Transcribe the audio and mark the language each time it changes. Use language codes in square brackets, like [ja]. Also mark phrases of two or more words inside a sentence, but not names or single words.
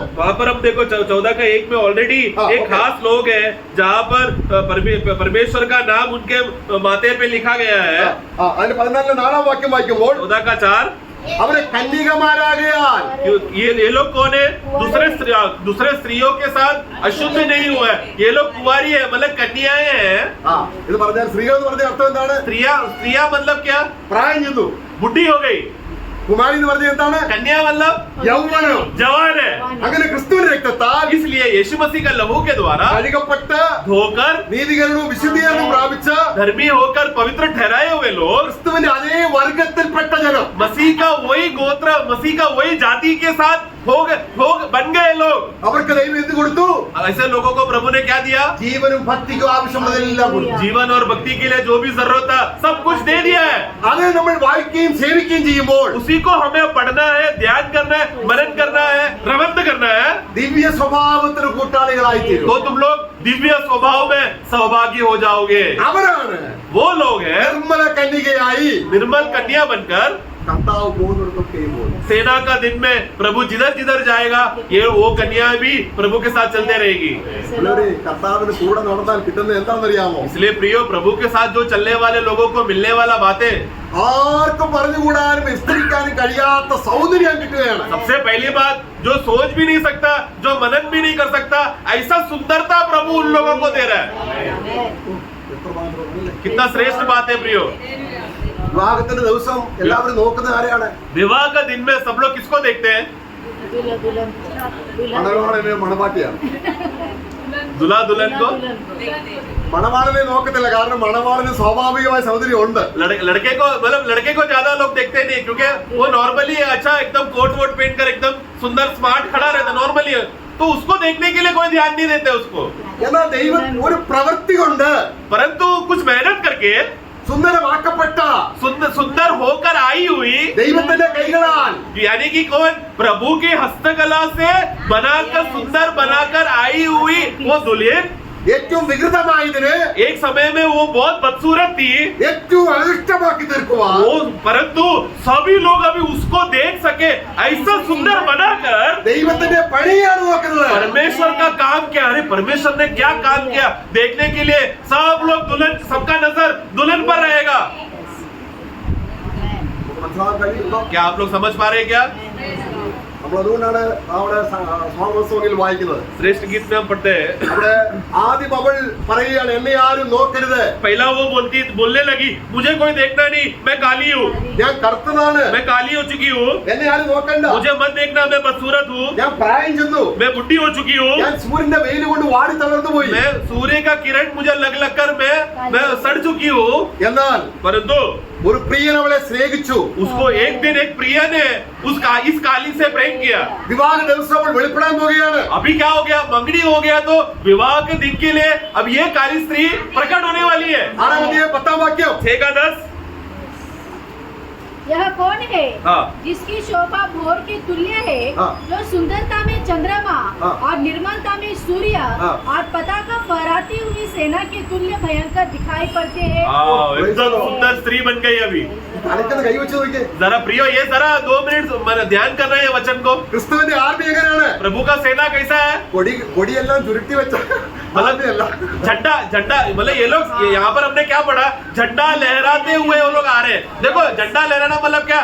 [hi] वहाँ पर हम देखो 14 का 1 में ऑलरेडी हाँ, एक ओके। खास लोग है जहाँ पर परमेश्वर का नाम उनके माथे पे लिखा गया है। [ml] അതിന്റെ 14 4 വാക്യം വായിക്കുമ്പോൾ [hi] 14 का 4 [ml] അവരെ കന്യകമാരാകയാൽ [hi] ये लोग कौन है? दूसरे स्त्रियों के साथ अशुद्ध नहीं हुआ है, ये लोग कुंवारी है, मतलब कन्याएं हैं। [ml] ഇത് പറഞ്ഞാൽ സ്ത്രീകൾ എന്ന് പറഞ്ഞ അർത്ഥം എന്താണ്? [hi] स्त्रिया मतलब क्या? [ml] പ്രായം ചെന്നു. [hi] बुढ़ी हो गई। [ml] കുമാരി എന്ന് പറഞ്ഞ എന്താണ്? [hi] कन्या मतलब [ml] യൗവനം. [hi] जवान है। [ml] അങ്ങനെ ക്രിസ്തുവിന്റെ രക്തത്താൽ [hi] इसलिए यीशु मसीह का लहू के द्वारा [ml] കഴുകപ്പെട്ട് [hi] धोकर [ml] നീതീകരണവും വിശുദ്ധീകരണവും പ്രാപിച്ച് [hi] धर्मी होकर पवित्र ठहराए हुए लोग [ml] ക്രിസ്തുവിന്റെ അതേ വർഗത്തിൽപ്പെട്ട ജനം, [hi] मसीह का वही गोत्र, मसीह का वही जाति के साथ हो बन गए लोग। [ml] അവർക്ക് ദൈവം എന്ത് കൊടുത്തു? [hi] ऐसे लोगों को प्रभु ने क्या दिया? [ml] ജീവനും ഭക്തിക്കും ആവശ്യമുള്ളതെല്ലാം കൊടുത്തു. [hi] जीवन और भक्ति के लिए जो भी जरूरत था सब कुछ दे दिया है। [ml] അത് നമ്മൾ വായിക്കുകയും സേവിക്കുകയും ചെയ്യുമ്പോൾ [hi] उसी को हमें पढ़ना है, ध्यान करना है, मनन करना है, रवंत करना है, [ml] ദിവ്യ സ്വഭാവത്തിന് കൂട്ടാളികളായി തീരും. [hi] तो तुम लोग दिव्य स्वभाव में सहभागी हो जाओगे। [ml] അവരാണ് [hi] वो लोग हैं [ml] നിർമ്മല കന്യകയായി [hi] निर्मल कन्या बनकर [ml] കർത്താവ് പോകുന്നിടത്തൊക്കെയും പോകും. [hi] सेना का दिन में प्रभु जिधर जिधर जाएगा ये वो कन्या भी प्रभु के साथ चलते रहेगी। [ml] പിള്ളേരെ, കർത്താവിന് കൂടെ നടന്നാൽ കിട്ടുന്നത് എന്താണെന്നറിയാമോ? [hi] इसलिए प्रियो, प्रभु के साथ जो चलने वाले लोगों को मिलने वाला बातें [ml] ആർക്കും പറഞ്ഞുകൂടാനും വിസ്തരിക്കാനും കഴിയാത്ത സൗന്ദര്യം കിട്ടുകയാണ്. [hi] सबसे पहली बात, जो सोच भी नहीं सकता, जो मनन भी नहीं कर सकता, ऐसा सुंदरता प्रभु उन लोगों को दे रहा है। [ml] എത്രമാത്രം [hi] कितना श्रेष्ठ बात है प्रियो। [ml] വിവാഹത്തിന്റെ ദിവസം എല്ലാവരും നോക്കുന്നത് ആരെയാണ്? [hi] विवाह का दिन में सब लोग किसको देखते हैं? [ml] മണവാളനെ മണവാട്ടിയാണ്. [hi] दुल्हा दुल्हन को। [ml] മണവാളനെ നോക്കത്തില്ല, കാരണം മണവാളന് സ്വാഭാവികമായ സൗന്ദര്യം ഉണ്ട്. [hi] लड़के को मतलब लड़के को ज्यादा लोग देखते नहीं, क्योंकि वो नॉर्मली अच्छा एकदम कोट वोट पहन कर एकदम सुंदर स्मार्ट खड़ा रहता नॉर्मली, तो उसको देखने के लिए कोई ध्यान नहीं देते उसको। [ml] എന്നാൽ ദൈവം ഒരു പ്രവൃത്തി കൊണ്ട് [hi] परंतु कुछ मेहनत करके [ml] സുന്ദരമാക്കപ്പെട്ട [hi] सुंदर होकर आई हुई, [ml] ദൈവത്തിന്റെ കൈകളാൽ [hi] यानी कि कौन? प्रभु की हस्तकला से बनाकर सुंदर बनाकर आई हुई वो दुल्हन [ml] ഏറ്റവും വികൃതമായതിന് [hi] एक समय में वो बहुत बदसूरत थी, [ml] ഏറ്റവും അനിഷ്ടമാക്കി തീർക്കുവാൻ [hi] वो परंतु सभी लोग अभी उसको देख सके ऐसा सुंदर बनाकर [ml] ദൈവത്തിന്റെ പണിയാണ് നോക്കുന്നത്. [hi] परमेश्वर का काम क्या? अरे परमेश्वर ने क्या काम किया देखने के लिए सब लोग दुल्हन, सबका नजर दुल्हन पर रहेगा। [ml] മനസ്സിലാക്കാൻ കഴിയുന്നുണ്ടോ? [hi] क्या आप लोग समझ पा रहे हैं क्या? [ml] നമ്മൾ അതുകൊണ്ടാണ് അവിടെ സോങ്ങിൽ വായിക്കുന്നത്. [hi] श्रेष्ठ गीत में हम पढ़ते हैं, [ml] അവിടെ ആദ്യം അവൾ പറയുകയാണ്, എന്നെ ആരും നോക്കരുത്, [hi] पहला वो बोलने लगी, मुझे कोई देखना नहीं, मैं काली हूँ, [ml] ഞാൻ കറുത്തതാണ്, [hi] मैं काली हो चुकी हूँ, [ml] എന്നെ ആരും നോക്കണ്ട, [hi] मुझे मत देखना, मैं बदसूरत हूँ, [ml] ഞാൻ പ്രായം ചെന്നു, [hi] मैं बुढ़ी हो चुकी हूँ, [ml] ഞാൻ സൂര്യന്റെ വെയിൽ കൊണ്ട് വാടി തളർന്നു പോയി. [hi] मैं सूर्य का किरण मुझे लग कर मैं सड़ चुकी हूँ। [ml] എന്നാൽ [hi] परंतु [ml] ഒരു പ്രിയൻ അവളെ സ്നേഹിച്ചു. [hi] उसको एक दिन एक प्रिय ने इस काली से प्रेम किया। [ml] വിവാഹ ദിവസം അവൾ വെളിപ്പെടാൻ പോവുകയാണ്. [hi] अभी क्या हो गया? मंगनी हो गया, तो विवाह के दिन के लिए अब ये काली स्त्री प्रकट होने वाली है। [ml] 6 अध्याയം 10 वाक्യം. [hi] 6 का 10। यह कौन है हाँ। जिसकी शोभा भोर के तुल्य है, हाँ। जो सुंदरता में चंद्रमा हाँ। और निर्मलता में सूर्य हाँ। और पताका फहराती हुई सेना के तुल्य भयंकर दिखाई पड़ते हैं। एकदम सुंदर स्त्री बन गई अभी। [ml] തലയ്ക്കൊന്ന് കൈവച്ച് നോക്കിയേ. [hi] जरा प्रियो, ये जरा 2 मिनट ध्यान करना है वचन को। [ml] ക്രിസ്തുവിന്റെ ആർമി എങ്ങനെയാണ്? [hi] प्रभु का सेना कैसा है? [ml] കൊടിയെല്ലാം ചുരുട്ടി വെച്ച ആർമിയല്ല. [hi] झंडा मतलब ये लोग यहाँ पर हमने क्या पढ़ा? झंडा लहराते हुए वो लोग आ रहे हैं। देखो झंडा लहराना मतलब क्या?